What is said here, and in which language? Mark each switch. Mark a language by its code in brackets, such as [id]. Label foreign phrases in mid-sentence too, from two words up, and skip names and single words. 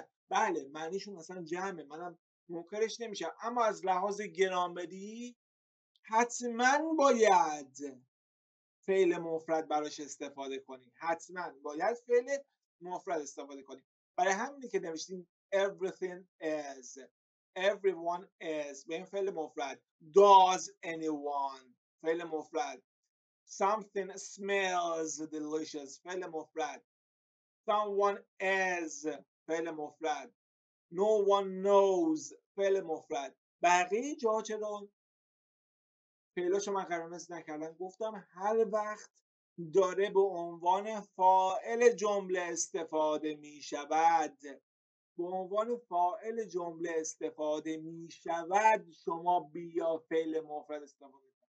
[fa] بله معنیشون اصلا جمعه، منم منکرش نمیشم، اما از لحاظ گرامری حتما باید فعل مفرد براش استفاده کنی، حتما باید فعل مفرد استفاده کنی. برای همینه که نوشتیم [en] everything is، everyone is [fa] به این فعل مفرد. [en] does anyone [fa] فعل مفرد. [en] something smells delicious [fa] فعل مفرد. [en] someone is [fa] فعل مفرد. [en] no one knows [fa] فعل مفرد. بقیه جا چرا فعلاشو من قرمز نکردم؟ گفتم هر وقت داره به عنوان فاعل جمله استفاده می شود، به عنوان فاعل جمله استفاده می شود، شما بیا فعل مفرد استفاده کنید.